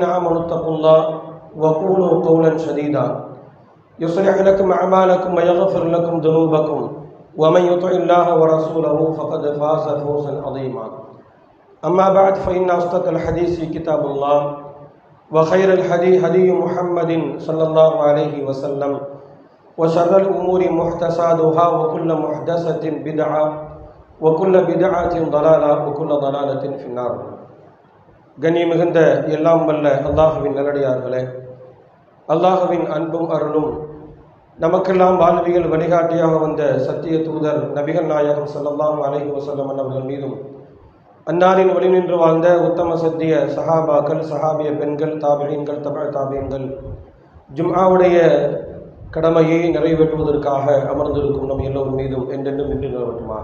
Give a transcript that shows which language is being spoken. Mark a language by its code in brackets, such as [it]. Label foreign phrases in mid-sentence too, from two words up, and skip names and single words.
[ar] آمنوا اتقوا الله وقولوا قولا سديدا يصلح لكم أعمالكم ويغفر لكم ذنوبكم ومن يطع الله ورسوله فقد فاز فوزا عظيما أما بعد فإن أصدق الحديث كتاب الله وخير الهدي هدي محمد صلى الله عليه وسلم وشر الأمور محدثاتها وكل محدثة بدعة وكل بدعة ضلالة وكل ضلالة في النار. [ta] கண்ணிய மிகுந்த எல்லாம் வல்ல அல்லாஹுவின் நல்லடியார்களே, அல்லாஹுவின் அன்பும் அருளும் நமக்கெல்லாம் வாழ்வியல் வழிகாட்டியாக வந்த சத்திய தூதர் நபிகள் நாயகம் [ar] صلى الله عليه وسلم [ta] அவர்கள் மீதும் அன்னாரின் வழி நின்று வாழ்ந்த உத்தம சத்திய சஹாபாக்கள், சஹாபிய பெண்கள், தாபிஈன்கள், தபஅ தாபிஈன்கள், ஜும்ஆவுடைய கடமையை நிறைவேற்றுவதற்காக அமர்ந்திருக்கும் நம் எல்லோரும் மீதும் என்றென்றும் இன்று நிலவட்டுமாக.